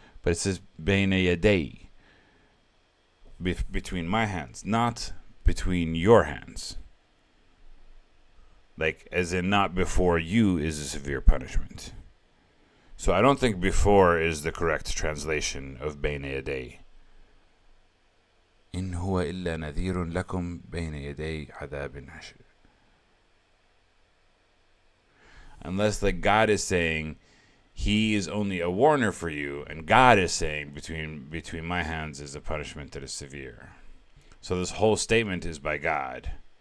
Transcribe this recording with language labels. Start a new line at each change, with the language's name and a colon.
English: But it says,
Arabic: بين يدي,
English: between my hands, not between your hands. Like, as in not before you is a severe punishment. So I don't think before is the correct translation of
Arabic: بين يدي. إن هو إلا نذير لكم بين يدي عذاب عشر.
English: Unless like God is saying he is only a warner for you, and God is saying between my hands is a punishment that is severe. So this whole statement is by God.